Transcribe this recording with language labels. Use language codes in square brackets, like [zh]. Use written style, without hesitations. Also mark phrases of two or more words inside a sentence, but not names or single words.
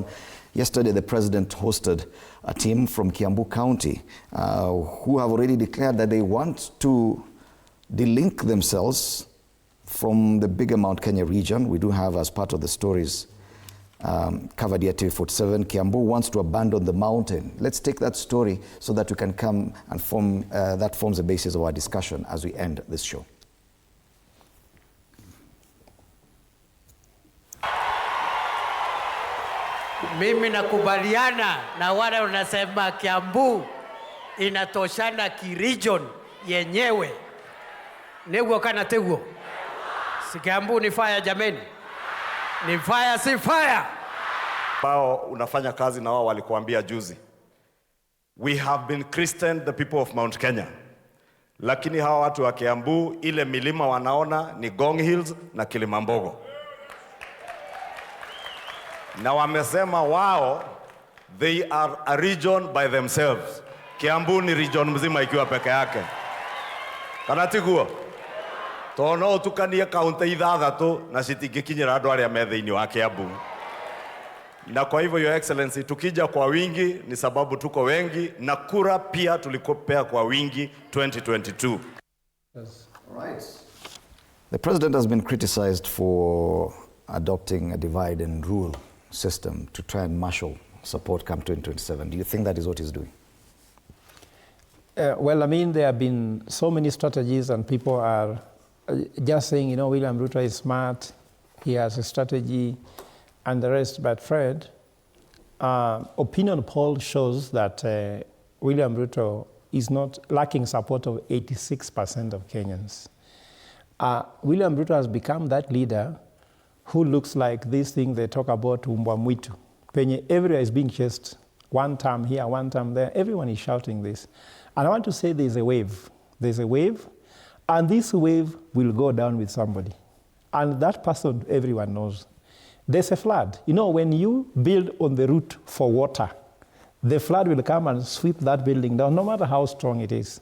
[en] Yesterday, the president hosted a team from Kiambu County who have already declared that they want to delink themselves from the bigger Mount Kenya region. We do have, as part of the stories, covered here TV47, Kiambu wants to abandon the mountain. Let's take that story so that we can come and that forms the basis of our discussion as we end this show. [sw] Mimi nakubaliana na wale wanasema Kiambu inatoshana ki-region yenyewe. [ki] Neguo kana teguo. [sw] Si Kiambu ni fire jameni. Ni fire si fire. Bao unafanya kazi na wao walikuambia juzi. [en] We have been Christian the people of Mount Kenya. [sw] Lakini hawa watu wa Kiambu ile milima wanaona ni Gong Hills na Kilimambogo. Na wamesema wao [en] they are a region by themselves. [sw] Kiambu ni region mzima ikiwa peke yake. [ki] Kanatiguo. Tono tukanie kaunti ithathatũ na citingikinyira andu aria me thiini wa Kiambu. [sw] Na kwa hivyo [en] Your Excellency, [sw] tukija kwa wingi ni sababu tuko wengi na kura pia tulikopea kwa wingi 2022. [en] Yes. Right. The president has been criticized for adopting a divide and rule system to try and marshal support come 2027. Do you think that is what he's doing? Well, I mean, there have been so many strategies and people are just saying, you know, William Ruto is smart, he has a strategy and the rest. But Fred, opinion poll shows that William Ruto is not lacking support of 86% of Kenyans. William Ruto has become that leader who looks like this thing they talk about, [sw] umbwa mwitu. [en] Penye everywhere is being chased, one term here, one term there, everyone is shouting this. And I want to say there's a wave. There's a wave, and this wave will go down with somebody. And that person, everyone knows. There's a flood. You know, when you build on the route for water, the flood will come and sweep that building down, no matter how strong it is.